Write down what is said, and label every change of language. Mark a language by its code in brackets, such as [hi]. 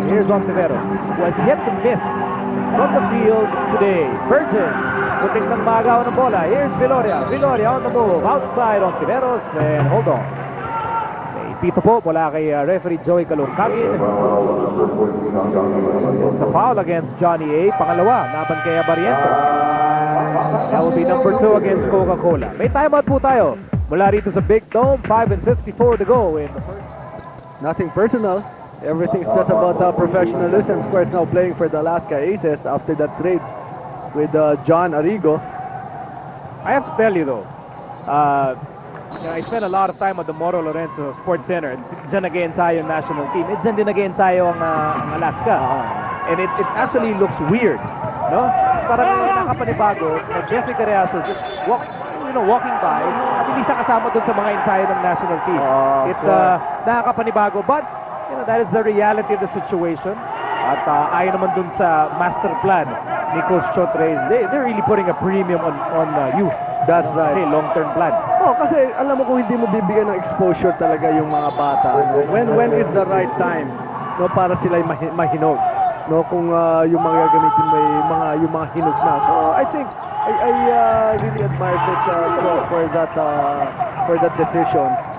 [en] Here's Ontiveros, who has yet to miss from the field today. [tl] Burgess, puting ng magaw ng bola. [en] Here's Viloria. Viloria on the move. Outside Ontiveros, and hold on. [tl] Pito po mula kay referee Joey Calungkagin. [en] It's a foul against Johnny A. [tl] Pangalawa, laban kay [en] Barrientos. That will be number 2 against Coca-Cola. [tl] May timeout po tayo. Mula rito sa Big Dome, [en] 5:54 to go in the first. Nothing personal. Everything's just about professionalism. Of course, now playing for the Alaska Aces after that trade with John Arrigo. I have to tell you though, I spent a lot of time at the Moro Lorenzo Sports Center. [tl] Diyan nag-ensayo yung national team. Diyan din nag-ensayo ang Alaska. [en] And it actually looks weird, no? [tl] Parang nakapanibago na Jeffrey Carriazo [en] just walking by [tl] at hindi siya kasama dun sa mga ensayo ng national team. Nakakapanibago, [en] but that is the reality of the situation. [tl] At ayon naman dun sa [en] master plan ni Coach Chotres, they're really putting a premium on youth. That's right. [tl] Kasi [en] long-term plan. [tl] Kasi alam mo kung hindi mo bibigyan ng exposure talaga yung mga bata, [en] when is the right time, [tl] para sila mahinog, kung yung mga gagamitin yung mga hinog na. [en] So I think I really admire Coach for that decision.